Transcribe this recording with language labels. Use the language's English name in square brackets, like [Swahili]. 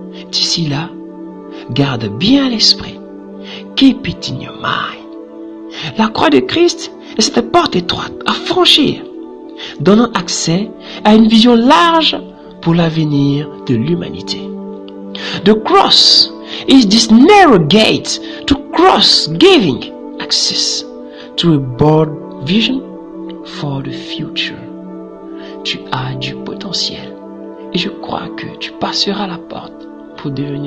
[French] D'ici là, garde bien à l'esprit. [English] Keep it in your mind. [French] La croix de Christ est cette porte étroite à franchir, donnant accès à une vision large pour l'avenir de l'humanité. [English] The cross is this narrow gate to cross, giving access to a broad vision for the future. [French] Tu as du potentiel et je crois que tu passeras la porte pour devenir une créature nouvelle pour la gloire de notre Seigneur.